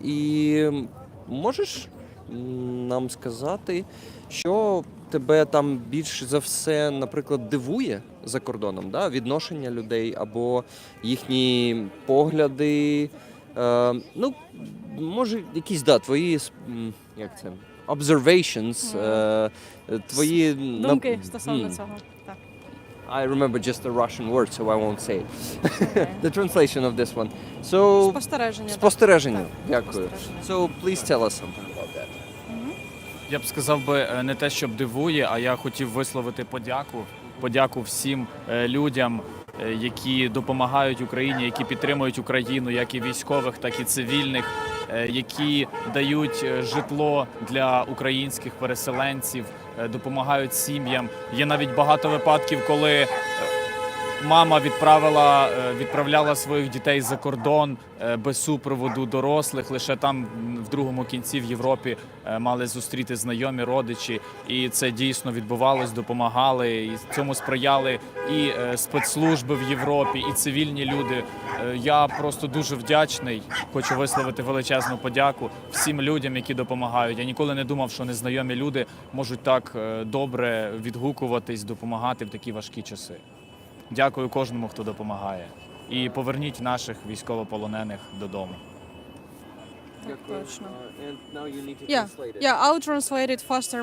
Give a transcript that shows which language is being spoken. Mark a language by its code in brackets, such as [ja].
[uk] І можеш нам сказати, що тебе там більш за все, наприклад, дивує за кордоном, да? Відношення людей або їхні погляди, ну, може, якісь, твої, як це, observations, твої... Думки стосовно цього. Так. [en] I remember just the Russian word, so I won't say it. The translation of this one. So, [uk] Спостереження. спостереження. Так, Дякую. спостереження. [en] So, please tell us something about that. [uk] Я б сказав би, не те, щоб дивує, а я хотів висловити подяку всім людям, які допомагають Україні, які підтримують Україну, як і військових, так і цивільних, які дають житло для українських переселенців, допомагають сім'ям. Є навіть багато випадків, коли мама відправляла своїх дітей за кордон без супроводу дорослих. Лише там в другому кінці в Європі мали зустріти знайомі, родичі. І це дійсно відбувалось, допомагали. І цьому сприяли і спецслужби в Європі, і цивільні люди. Я просто дуже вдячний. Хочу висловити величезну подяку всім людям, які допомагають. Я ніколи не думав, що незнайомі люди можуть так добре відгукуватись, допомагати в такі важкі часи. Дякую кожному, хто допомагає. І поверніть наших військовополонених додому. Точно. [en] Yeah, I'll translate it faster.